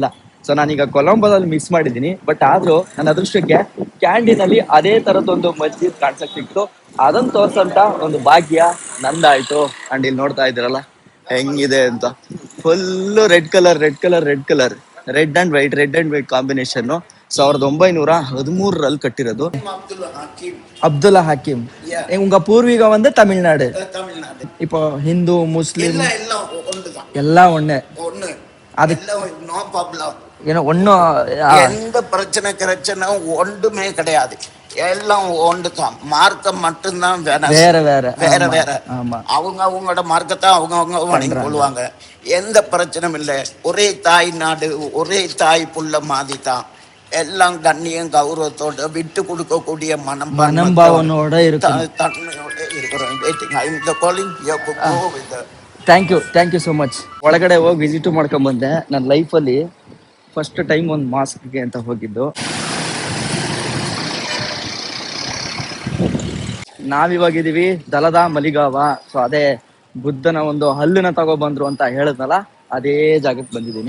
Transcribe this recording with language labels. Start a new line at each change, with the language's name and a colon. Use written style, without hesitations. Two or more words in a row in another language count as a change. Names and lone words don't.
Kannada: ಸೊ ನಾನೀಗ ಕೊಲಂಬೋದಲ್ಲಿ ಮಿಸ್ ಮಾಡಿದೀನಿ, ಬಟ್ ಆದ್ರೂ ನನ್ನ ಅದೃಷ್ಟಕ್ಕೆ ಕ್ಯಾಂಡಿನಲ್ಲಿ ಅದೇ ತರದೊಂದು ಮಸ್ಜಿದ್ ಕಾಣ್ಸಕ್ ಸಿಕ್ತು. ಅದನ್ನ ತೋರ್ಸಂತ ಒಂದು ಭಾಗ್ಯ ನಂದಾಯ್ತು. ಅಂಡ್ ಇಲ್ಲಿ ನೋಡ್ತಾ ಇದ್ದೀರಲ್ಲ ಹೆಂಗಿದೆ ಅಂತ,
English: full red and white combination.
Kannada: 1913 ಕಟ್ಟಿರೋದು.
Tamil: அப்துல்லா ஹக்கீம் உங்க பூர்வீகம் வந்து தமிழ்நாடு. இப்போ ஹிந்து முஸ்லிம் எல்லாம் ஒண்ணு. அது
English: No problem.
Tamil: ஏன்னா ஒன்னும் எந்த பிரச்சனை ஒன்றுமே கிடையாது. எல்லாம் ஒன்று தான். மார்க்கம் மட்டும்தான் வேற. அவங்க அவங்களோட மார்க்கத்தை அவங்க வணங்கி கொள்வாங்க. எந்த பிரச்சனையும் இல்லை. ஒரே தாய் நாடு, ஒரே தாய் புள்ள மாதிரி தான். எல்லாம் கண்ணியம் கௌரவத்தோட விட்டு கொடுக்கக்கூடிய மனம்பாவனோட தன்மையோட இருக்கிறோம்.
English: Thank you so much.
Kannada: ಒಳಗಡೆ ಹೋಗಿ ವಿಸಿಟ್ ಮಾಡ್ಕೊಂಡ್ ಬಂದೆ. ನನ್ನ ಲೈಫಲ್ಲಿ
English: first time
Kannada: ಒಂದು ಮಾಸ್ಕ್ಗೆ ಅಂತ ಹೋಗಿದ್ದು. ನಾವಿವಾಗಿದ್ದೀವಿ ದಲದಾ ಮಲಿಗಾವ. ಸೊ ಅದೇ ಬುದ್ಧನ ಒಂದು ಹಲ್ಲನ್ನ ತಗೊಬಂದ್ರು ಅಂತ ಹೇಳಿದ್ನಲ್ಲ, ಅದೇ ಜಾಗಕ್ಕೆ ಬಂದಿದ್ದೀನಿ.